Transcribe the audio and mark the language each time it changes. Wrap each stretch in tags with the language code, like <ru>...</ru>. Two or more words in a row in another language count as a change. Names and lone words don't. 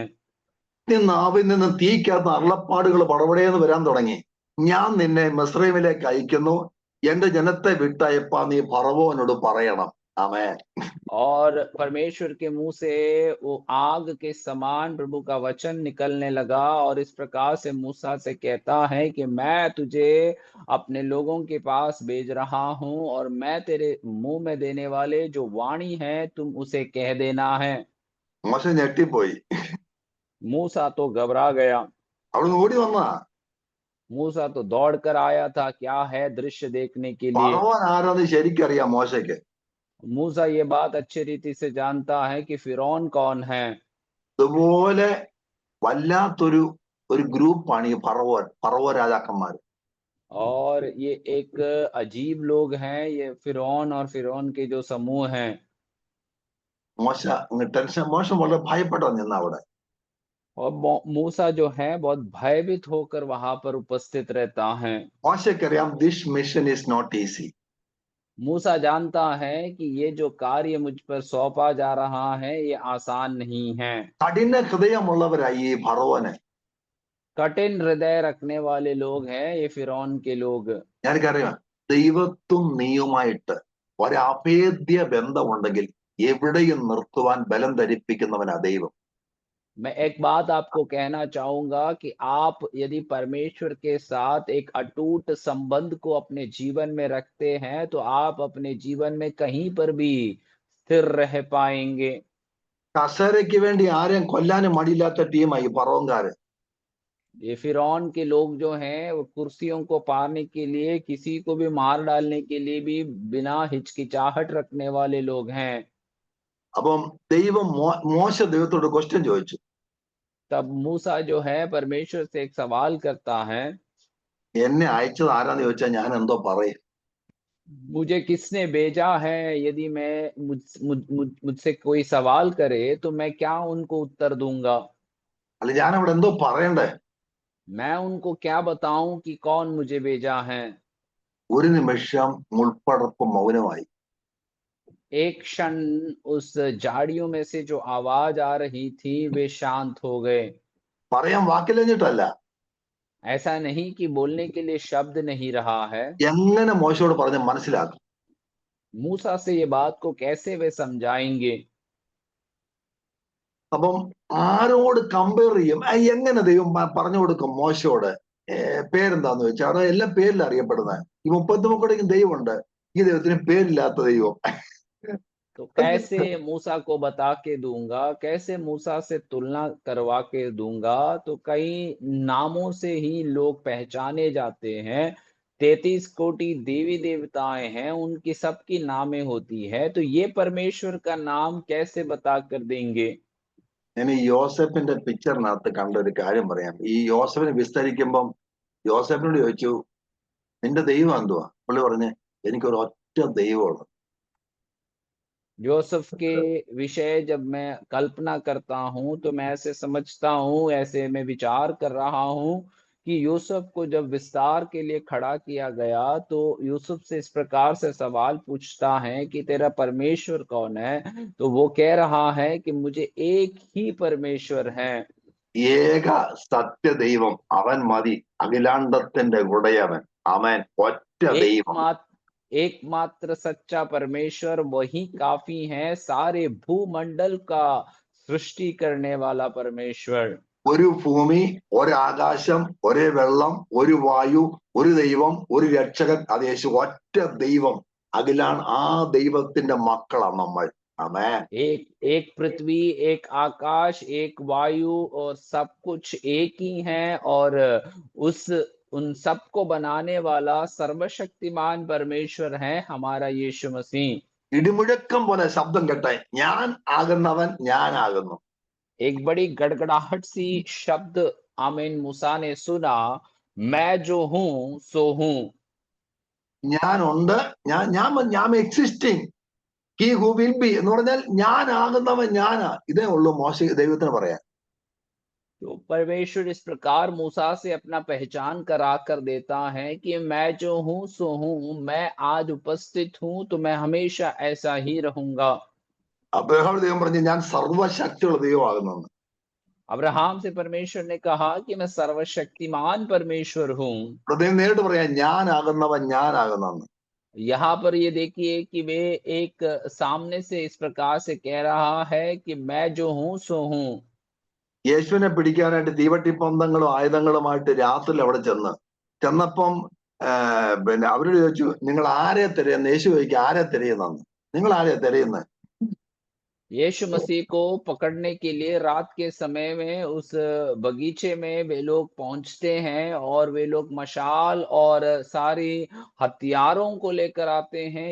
<ml>നാവിൽ നിന്ന് തീക്കകത്ത് അരുളപ്പാടുകൾ പടപടയെന്ന് വരാൻ തുടങ്ങി. ഞാൻ നിന്നെ മിസ്രൈമിലേക്ക് അയക്കുന്നു, എന്റെ ജനത്തെ വിട്ടയപ്പാ നീ ഫറവോനോട് പറയണം. ആമേൻ.</ml> <hi>और परमेश्वर के मुंह से वो आग के समान प्रभु का वचन निकलने लगा और इस प्रकार से मूसा से कहता है कि मैं तुझे अपने लोगों के पास भेज रहा हूं और मैं तेरे मुंह में देने वाले जो वाणी है तुम उसे कह देना है।</hi> <ml>മോശ ഞെട്ടിപ്പോയി.</ml> <hi>मूसा तो घबरा गया।</hi> <ml>അവിടുന്ന് ഓടി വന്നാ.</ml> <hi>मूसा तो दौड़ कर आया था, क्या है दृश्य देखने के लिए।</hi> <ml>ഫറവോൻ ആരാന്ന് ശരിക്കറിയാം മോശയ്ക്ക്.</ml> <hi>मूसा ये बात अच्छी रीति से जानता है कि फिरौन कौन है।</hi> <ml>ഇതുപോലെ വല്ലാത്തൊരു ഗ്രൂപ്പാണ് ഈ ഫറവോ രാജാക്കന്മാർ.</ml> <hi>और ये एक अजीब लोग हैं, ये फिरौन और फिरौन के जो समूह हैं।</hi> <ml>മോശ മോശം വളരെ ഭയപ്പെട്ടോ നിന്ന അവിടെ.</ml> <hi>और मूसा जो है बहुत भयभीत होकर वहां पर उपस्थित रहता है।</hi> <ml>മോശയ്ക്കറിയാം</ml> <en>this mission is not easy.</en> <hi>मूसा जानता है कि ये जो कार्य मुझ पर सौंपा जा रहा है ये आसान नहीं है।</hi> <ml>കഠിന ഹൃദയമുള്ളവരായി ഈ ഫറവോന്.</ml> <hi>कठिन हृदय रखने वाले लोग हैं ये फिरौन के लोग।</hi> <ml>ഞാനറിയാം, ദൈവത്തും നീയുമായിട്ട് ഒരഭേദ്യ ബന്ധമുണ്ടെങ്കിൽ എവിടെയും നിർത്തുവാൻ ബലം ധരിപ്പിക്കുന്നവനാ ദൈവം.</ml> <hi>मैं एक बात आपको कहना चाहूंगा कि आप यदि परमेश्वर के साथ एक अटूट संबंध को अपने जीवन में रखते हैं तो आप अपने जीवन में कहीं पर भी स्थिर रह पाएंगे।</hi> <ml>കസേരയ്ക്ക് വേണ്ടി ആരെയും കൊല്ലാനും മടിയില്ലാത്ത ടീമായി ഫറവോൻകാര്.</ml> <hi>ये फिरौन के लोग जो हैं वो कुर्सियों को पाने के लिए, किसी को भी मार डालने के लिए भी बिना हिचकिचाहट रखने वाले लोग हैं।</hi> <ml>അപ്പം ദൈവം മോശ ദൈവത്തോട് ക്വസ്റ്റ്യൻ ചോദിച്ചു.</ml> <hi>तब मूसा जो है परमेश्वर से एक सवाल करता है,</hi> <ml>എന്നെ അയച്ചത് ആരാന്ന് ചോദിച്ചാൽ ഞാൻ എന്തോ പറയും?</ml> <hi>मुझे किसने भेजा है? यदि मैं मुझसे कोई सवाल करे तो मैं क्या उनको उत्तर दूंगा?</hi> <ml>അല്ല ഞാൻ അവിടെ എന്തോ പറയണ്ടേ?</ml> <hi>मैं उनको क्या बताऊं कि कौन मुझे भेजा है?</hi> <ml>ഒരു നിമിഷം മുൾപ്പടർപ്പ് മൗനമായി.</ml> <hi>एक क्षण उस झाड़ियों में से जो आवाज आ रही थी वे शांत हो गए।</hi> <ml>പറയാൻ വാക്കിലഞ്ഞിട്ടല്ല,</ml> <hi>ऐसा नहीं कि बोलने के लिए शब्द नहीं रहा है।</hi> <ml>എങ്ങനെ മോശയോട് പറഞ്ഞ് മനസ്സിലാക്കും?</ml> <hi>मूसा से ये बात को कैसे वे समझाएंगे?</hi> <ml>അപ്പം ആരോട് കമ്പയർ ചെയ്യും? എങ്ങനെ ദൈവം പറഞ്ഞു കൊടുക്കും മോശയോട്? പേരെന്താന്ന് ചോദിച്ചാൽ അവിടെ എല്ലാം പേരിൽ അറിയപ്പെടുന്നത്. ഈ 33 ദൈവമുണ്ട്, ഈ ദൈവത്തിന് പേരില്ലാത്ത ദൈവം.</ml> <hi>तो कैसे मूसा को बता के दूंगा, कैसे मूसा से तुलना करवा के दूंगा? तो कई नामों से ही लोग पहचाने जाते हैं। 33 कोटि देवी देवताएं हैं, उनकी सबकी नामें होती है, तो ये परमेश्वर का नाम कैसे बता कर देंगे?</hi> <ml>ഞാൻ ഈ യോസെഫിന്റെ പിക്ചറിനകത്ത് കണ്ട ഒരു കാര്യം പറയാം. ഈ യോസെഫിനെ വിസ്തരിക്കുമ്പം യോസെഫിനോട് ചോദിച്ചു, നിന്റെ ദൈവം എന്തുവാ? പുള്ളി പറഞ്ഞ്, എനിക്കൊരു ഒറ്റ ദൈവമുള്ളു.</ml> <hi>जोसेफ के विषय जब मैं कल्पना करता हूं तो मैं ऐसे समझता हूं, ऐसे मैं विचार कर रहा हूं कि यूसुफ को जब विस्तार के लिए खड़ा किया गया तो यूसुफ से इस प्रकार से सवाल पूछता है कि तेरा परमेश्वर कौन है, तो वो कह रहा है कि मुझे एक ही परमेश्वर है,</hi> <ml>ഏക സത്യദൈവം അവൻ മതി, അഖിലാണ്ടത്തിന്റെ ഉടയവൻ അവൻ, ഒറ്റ ദൈവം.</ml> <hi>एकमात्र सच्चा परमेश्वर वही काफी है, सारे भूमंडल का सृष्टि करने वाला परमेश्वर.</hi> <ml>ഒരു ഭൂമി, ഒരാകാശം, ഒരേ വെള്ളം, ഒരു വായു, ഒരു ദൈവം, ഒരു രക്ഷകൻ, അത് യേശു. ഒറ്റ ദൈവം, അഖിലാണ്. ആ ദൈവത്തിന്റെ മക്കളാണ് നമ്മൾ. ആമേൻ.</ml> <hi>एक पृथ्वी, एक आकाश, एक वायु और सब कुछ एक ही है, और उन सबको बनाने वाला सर्वशक्तिमान परमेश्वर है हमारा यीशु मसीह.</hi> <ml>ഇടിമുഴക്കം പോലെ ശബ്ദം കേട്ടെ, ഞാൻ ആകുന്നവൻ ഞാനാകുന്നു.</ml> <hi>एक बड़ी गड़गड़ाहट सी शब्द आमीन मूसा ने सुना, मैं जो हूं सो हूं.</hi> <ml>ഞാനുണ്ട്, ഞാൻ എക്സിസ്റ്റിംഗ്,</ml> <en>he who will be</en> <ml>എന്ന് പറഞ്ഞാൽ ഞാനാകുന്നവൻ ഞാനാ. ഇതേ ഉള്ളൂ മോശ ദൈവത്തിന് പറയാൻ.</ml> <hi>तो परमेश्वर इस प्रकार मूसा से अपना पहचान करा कर देता है कि मैं जो हूं सो हूं, मैं आज उपस्थित हूं तो मैं हमेशा ऐसा ही रहूंगा.</hi> <ml>അബ്രഹാം ദൈവം പറഞ്ഞു ഞാൻ സർവശക്തിയുള്ള ദൈവമാകുന്നു.</ml> <hi>अब्राहम से परमेश्वर ने कहा कि मैं सर्वशक्तिमान परमेश्वर हूँ.</hi> <ml>ഹൃദയം നേരിട്ട് പറയാം, ഞാനാകുന്നവൻ ഞാനാകുന്നു.</ml> <hi>यहाँ पर ये देखिए कि वे एक सामने से इस प्रकार से कह रहा है कि मैं जो हूँ सो हूँ.</hi> <ml>യേശുവിനെ പിടിക്കാനായിട്ട് തീവട്ടിപ്പന്തങ്ങളും ആയുധങ്ങളുമായിട്ട് രാത്രി അവിടെ ചെന്നപ്പം പിന്നെ അവരോട് ചോദിച്ചു, നിങ്ങൾ ആരെ തിരയുന്ന? യേശു ചോദിക്കുക, ആരെ തിരയുന്നെന്ന്. നിങ്ങൾ ആരെ തിരയുന്നത്?</ml> <hi>यीशु मसीह को पकड़ने के लिए रात के समय में उस बगीचे में वे लोग पहुंचते हैं और वे लोग मशाल और सारी हथियारों को लेकर आते हैं.</hi>